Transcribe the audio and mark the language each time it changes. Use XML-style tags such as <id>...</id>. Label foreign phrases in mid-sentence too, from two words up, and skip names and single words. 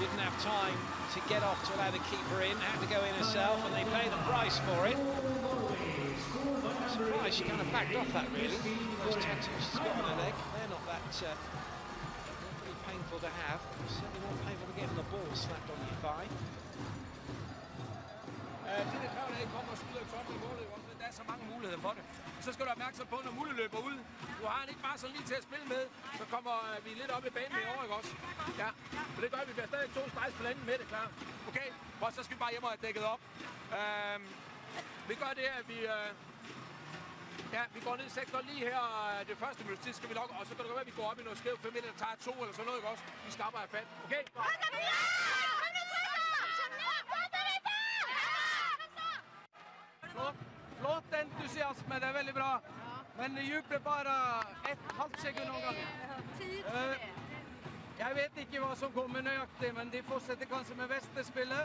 <en>didn't have time to get off to allow the keeper in, had to go in herself, and they pay the price for it. Surprised she kind of backed off that, really. Those tattoos she's got on her leg, they're not that really painful to have. Certainly more painful than getting the ball slapped on your thigh.</en> <da>Det er klart, at I kommer og skyder top i målet, men der er så mange muligheder for det. Så skal du være opmærksom på, når Mulle løber ud. Du har han ikke bare sådan lige til at spille med, så kommer vi lidt op i banen i år, ikke også? Ja, og det gør, at vi bliver stadig 2 strejs på landet med det, klar. Okay, og så skal vi bare hjem og have dækket op. Vi gør det, at vi... Ja, vi går ned i 6 lige her, det første minut tid skal vi nok, og så kan det godt være, at vi går op i noget skævt 5 der tager 2 eller sådan noget, ikke også? Vi skal arbejde fat, okay?</da> <no>Flott entusiasme, det er veldig bra. Men det jubler bare 1,5 sekund om gangen. Jeg vet ikke hva som kommer nøyaktig, men de fortsetter kanskje med Vesterspillet.</no>